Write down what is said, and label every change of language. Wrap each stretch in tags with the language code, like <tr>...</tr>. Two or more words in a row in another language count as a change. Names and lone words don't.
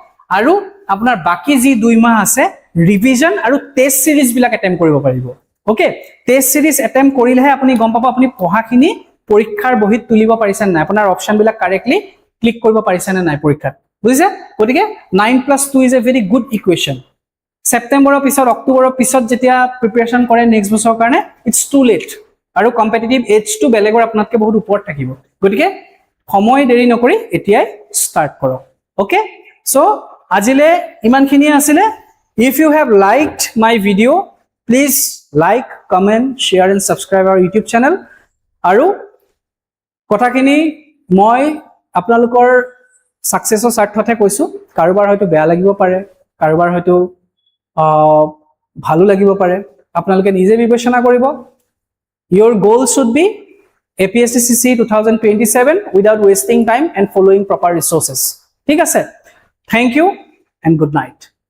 <as>আৰু আপোনাৰ বাকি যি 2 মাহ আছে ৰিভিজন আৰু</as> <en>test series</en> <as>বিলাক এটেম্প কৰিব পাৰিব ওকে</as> <en>test series</en> <as>এটেম্প কৰিলেহে আপুনি গম পাব আপুনি পঢ়াখিনি পৰীক্ষাৰ বহিত তুলিব পাৰিছে নাই আপোনাৰ অপচন বিলাক কাৰেক্টলি ক্লিক কৰিব পাৰিছে নাই পৰীক্ষাত বুজিছে গতিকে 9 + 2</as> <en>is a very good equation</en> <as>সেপ্টেম্বৰৰ পিছত অক্টোবৰৰ পিছত যেতিয়া প্ৰিপাৰেচন কৰে নেক্সট বছৰৰ কাৰণে</as> <en>it's too late</en> <as>আৰু কম্পিটিটিভ এজটো বেলেগৰ আপোনাতকে বহুত ওপৰত থাকিব গতিকে সময় দেৰি নকৰি এতিয়াই ষ্টাৰ্ট কৰক</as> <en>okay so</en> <as>আজিলে ইমানখিনি আছিল</as> <en>if you have liked my video please like comment share and subscribe our youtube channel</en> <as>আৰু কথাখিনি মই আপোনালোকৰ সাকসেসৰ স্বাৰ্থতে কৈছো কাৰোবাৰ হয়তো বেয়া লাগিব পাৰে কাৰোবাৰ হয়তো ভালো লাগিব পাৰে আপোনালোকে নিজে বিবেচনা কৰিব</as> <en>your goal should be APSC 2027 without wasting time and following proper resources</en> <as>ঠিক আছে</as> <en>thank you and good night</en>